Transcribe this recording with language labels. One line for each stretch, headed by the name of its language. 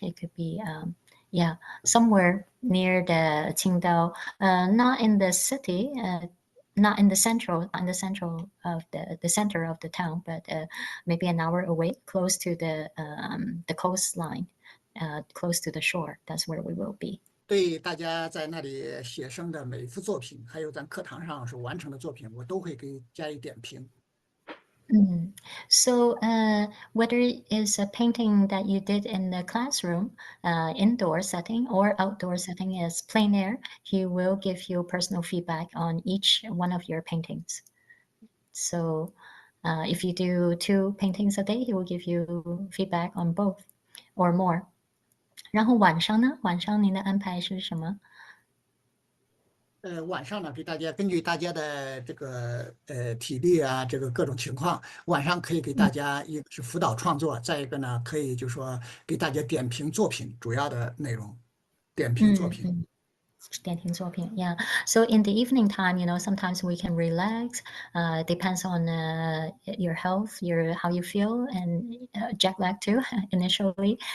English: It could be yeah, somewhere near the Qingdao, not in the city, not in the central of the center of the town, but maybe an hour away, close to the coastline, close to the shore. That's where we will be.
Chinese: 对大家在那里写生的每一幅作品，还有在课堂上所完成的作品，我都会给加以点评。
English: So whether it is a painting that you did in the classroom, indoor setting or outdoor setting is plein air, he will give you personal feedback on each one of your paintings. So if you do 2 paintings a day, he will give you feedback on both or more.
Chinese: 然后晚上呢？晚上您的安排是什么？晚上呢，给大家根据大家的这个体力啊，这个各种情况，晚上可以给大家一个是辅导创作，再一个呢，可以就说给大家点评作品主要的内容，点评作品。点评作品, yeah.
English: So in the evening time, sometimes we can relax. Depends on your health, how you feel, and jet lag too initially.